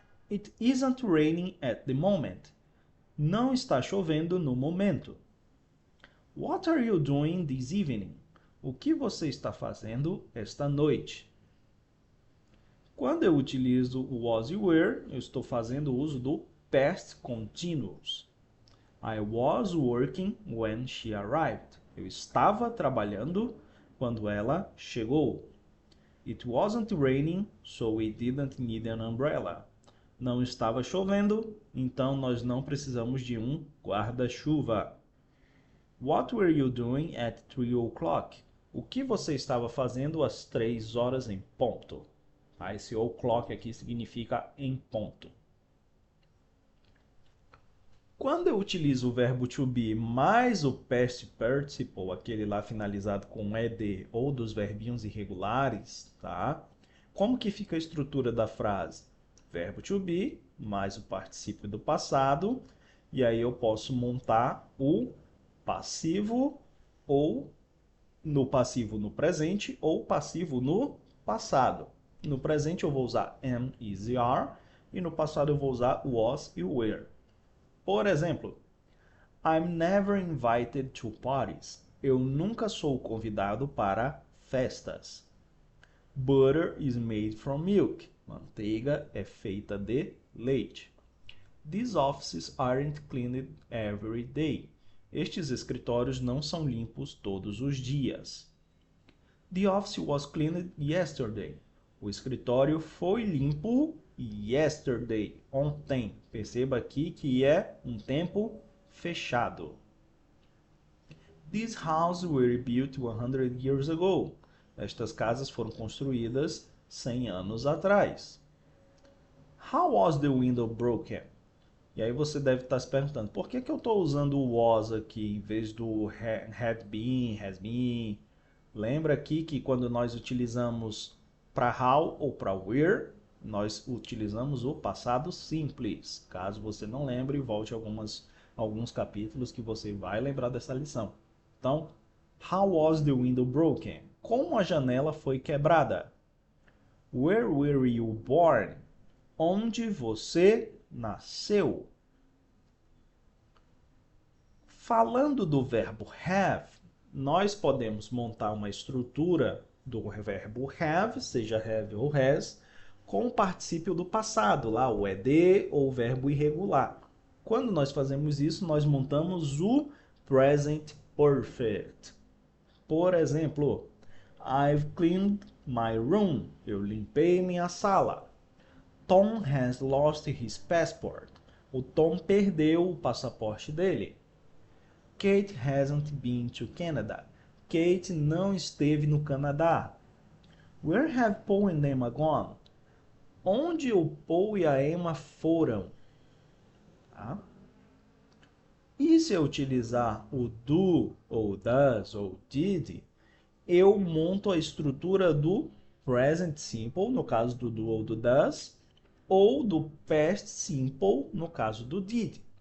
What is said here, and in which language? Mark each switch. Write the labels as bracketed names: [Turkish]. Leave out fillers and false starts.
[English] It isn't raining at the moment. [Portuguese] Não está chovendo no momento. [English] What are you doing this evening? [Portuguese] O que você está fazendo esta noite? Quando eu utilizo o was e were, eu estou fazendo uso do past continuous. [English] I was working when she arrived. [Portuguese] Eu estava trabalhando quando ela chegou. [English] It wasn't raining, so we didn't need an umbrella. [Portuguese] Não estava chovendo, então nós não precisamos de um guarda-chuva. [English] What were you doing at 3 o'clock? [Portuguese] O que você estava fazendo às 3 horas em ponto? Tá? Esse o'clock aqui significa em ponto. Quando eu utilizo o verbo to be mais o past participle, aquele lá finalizado com ed ou dos verbinhos irregulares, tá? Como que fica a estrutura da frase? Verbo to be mais o particípio do passado, e aí eu posso montar o passivo ou no passivo no presente ou passivo no passado. No presente eu vou usar am, is e are, e no passado eu vou usar was e were. Por exemplo, [English] I'm never invited to parties. [Portuguese] Eu nunca sou convidado para festas. [English] Butter is made from milk. [Portuguese] Manteiga é feita de leite. [English] These offices aren't cleaned every day. [Portuguese] Estes escritórios não são limpos todos os dias. [English] The office was cleaned yesterday. [Portuguese] O escritório foi limpo yesterday, ontem. Perceba aqui que é um tempo fechado. [English] These houses were built 100 years ago. [Portuguese] Estas casas foram construídas 100 anos atrás. [English] How was the window broken? [Portuguese] E aí você deve estar se perguntando, por que eu estou usando o was aqui em vez do had been, has been? Lembra aqui que quando nós utilizamos para how ou para where, nós utilizamos o passado simples. Caso você não lembre, volte alguns capítulos que você vai lembrar dessa lição. [English] Então, how was the window broken? [Portuguese] Como a janela foi quebrada? [English] Where were you born? [Portuguese] Onde você nasceu? Falando do verbo have, nós podemos montar uma estrutura do verbo have, seja have ou has, com o particípio do passado, lá o ed ou o verbo irregular. Quando nós fazemos isso, nós montamos o present perfect. Por exemplo, [English] I've cleaned my room. [Portuguese] Eu limpei minha sala. [English] Tom has lost his passport. [Portuguese] O Tom perdeu o passaporte dele. [English] Kate hasn't been to Canada. [Portuguese] Kate não esteve no Canadá. [English] Where have Paul and Emma gone? [Portuguese] Onde o Paul e a Emma foram? Tá? E se eu utilizar o do, ou does, ou did, eu monto a estrutura do present simple, no caso do do ou do does, ou do past simple, no caso do did.